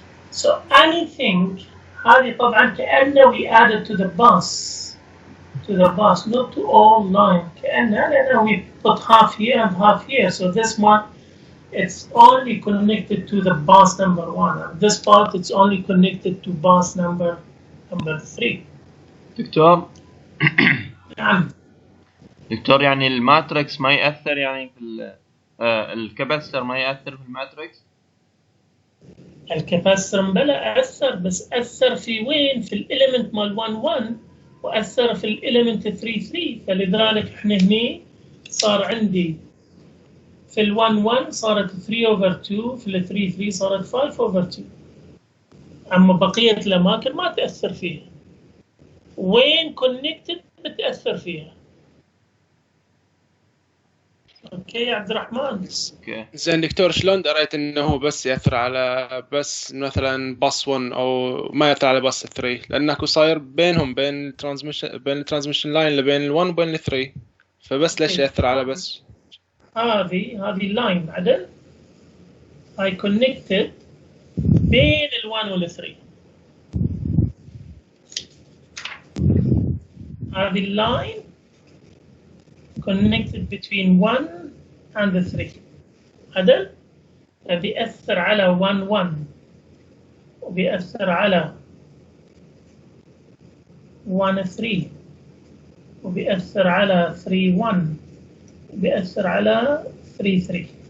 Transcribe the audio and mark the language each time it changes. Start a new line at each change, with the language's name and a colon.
English: So anything
Arabic: هذه طبعا كأنه
English: we added to the bus, not to all line.
Arabic: كأنه
English: we put half here and half here. So this one, it's only connected to the bus number 1. And this part, it's only connected to bus number 3.
Arabic: دكتور نعم. دكتور يعني الماتريكس ما يأثر يعني في الكاباسيتر ما يأثر في الماتريكس؟ الكاباسيتر بلا أثر، بس أثر في وين؟ في الإليمنت مال 1 وأثر في الإليمنت 3 فلذلك إحنا هني صار عندي في ال 1 صارت 3 over 2، في ال 3 صارت 5 over 2. أما بقية الأماكن ما تأثر فيها. وين connected بتأثر فيها. اوكي يا عبد الرحمن. اوكي زين دكتور، شلون دريت انه هو بس ياثر على بس مثلا باص 1 او ما ياثر على باص 3؟ لان اكو صاير بينهم بين الترانسميشن لاين اللي بين ال1 وبين ال3، فبس ليش ياثر على بس؟ هذه اللاين عدل هاي كونكتد بين ال1 وال3. هذه اللاين
English: connected between 1 and the 3.
Arabic: عدل بيأثر على 1 وبيأثر على 1 3 وبيأثر على 3 1 وبيأثر على 3 3.